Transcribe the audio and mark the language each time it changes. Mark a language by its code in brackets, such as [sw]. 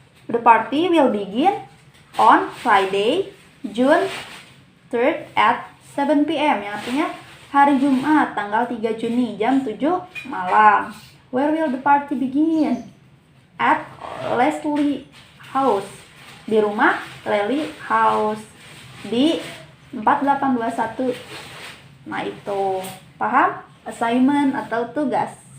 [en] The party will begin on Friday, June 3rd at 7 p.m. [id] Yang artinya hari Jumat tanggal 3 Juni jam 7 malam. [en] Where will the party begin? [id] At Leslie House. Di rumah Leslie House di 4821. Nah itu, paham? Assignment atau tugas.